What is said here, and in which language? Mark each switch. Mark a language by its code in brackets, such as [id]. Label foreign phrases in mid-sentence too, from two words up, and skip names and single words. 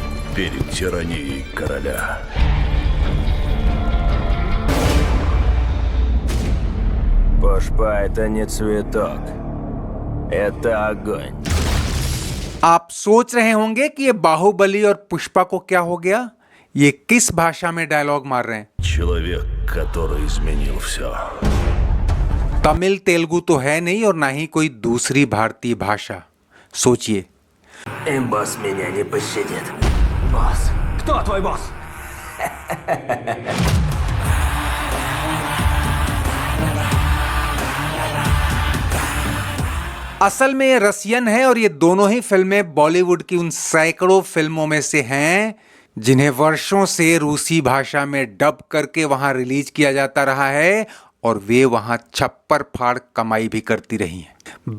[ru] перед тиранией короля. Пушпа — это не цветок. Это огонь. [hi] आप सोच रहे होंगे कि ये बाहुबली और पुष्पा को क्या हो गया। ये किस भाषा में डायलॉग मार रहे हैं। [ru] Человек, который изменил все. [hi] तमिल तेलुगु तो है नहीं और ना ही कोई दूसरी भारतीय भाषा। सोचिए। [ru] Босс меня не пощадит. Босс. Кто твой босс? [hi] असल में ये रसियन है और ये दोनों ही फिल्में बॉलीवुड की उन सैकड़ों फिल्मों में से हैं जिन्हें वर्षों से रूसी भाषा में डब करके वहां रिलीज किया जाता रहा है और वे वहां छप्पर फाड़ कमाई भी करती रही हैं।